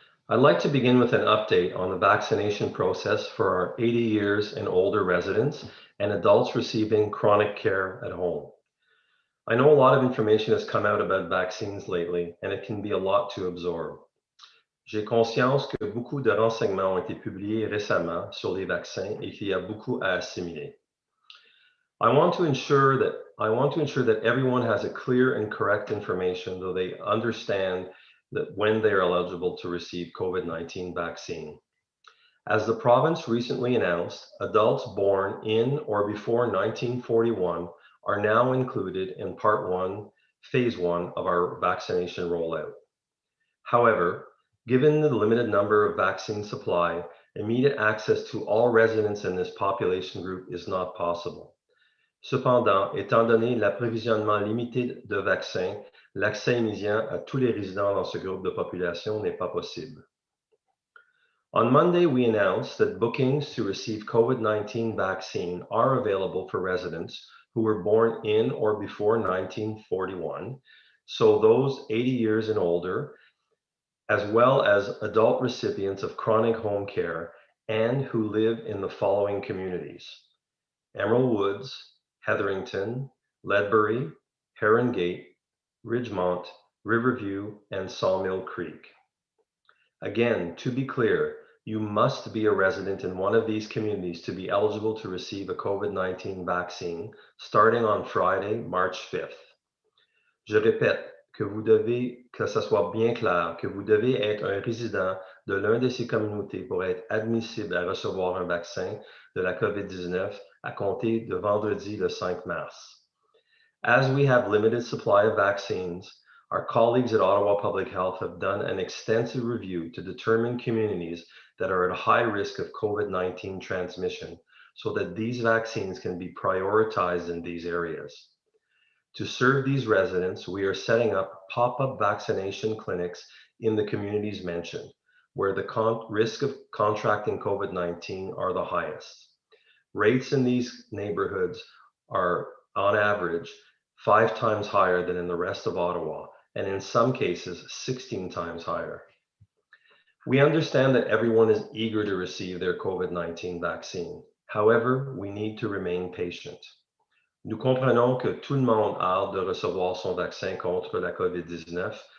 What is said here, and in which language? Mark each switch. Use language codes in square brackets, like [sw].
[en] I'd like to begin with an update on the vaccination process for our 80 years and older residents and adults receiving chronic care at home. I know a lot of information has come out about vaccines lately, and it can be a lot to absorb. [fr] J'ai conscience que beaucoup de renseignements ont été publiés récemment sur les vaccins et qu'il y a beaucoup à assimiler. [en] I want to ensure that everyone has a clear and correct information so they understand that when they are eligible to receive COVID-19 vaccine. As the province recently announced, adults born in or before 1941 are now included in Part 1, Phase 1 of our vaccination rollout. However, given the limited number of vaccine supply, immediate access to all residents in this population group is not possible. [fr] Cependant, étant donné l'approvisionnement limité de vaccins, l'accès immédiat à tous les résidents dans ce groupe de population n'est pas possible. [en] On Monday, we announced that bookings to receive COVID-19 vaccine are available for residents who were born in or before 1941, so those 80 years and older, as well as adult recipients of chronic home care and who live in the following communities: Emerald Woods, Hetherington, Ledbury, Heron Gate, Ridgemont, Riverview, and Sawmill Creek. Again, to be clear, you must be a resident in one of these communities to be eligible to receive a COVID-19 vaccine starting on Friday, March 5th. [fr] Je répète que ça soit bien clair, que vous devez être un résident de l'un de ces communautés pour être admissible à recevoir un vaccin de la COVID-19 à compter de vendredi le 5 mars. [en] As we have limited supply of vaccines, our colleagues at Ottawa Public Health have done an extensive review to determine communities that are at high risk of COVID-19 transmission so that these vaccines can be prioritized in these areas. To serve these residents, we are setting up pop-up vaccination clinics in the communities mentioned, where the risk of contracting COVID-19 are the highest. Rates in these neighborhoods are, on average, 5 times higher than in the rest of Ottawa, and in some cases, 16 times higher. We understand that everyone is eager to receive their COVID-19 vaccine. However, we need to remain patient. [fr] Nous comprenons que tout le monde a hâte de recevoir son vaccin contre la COVID-19.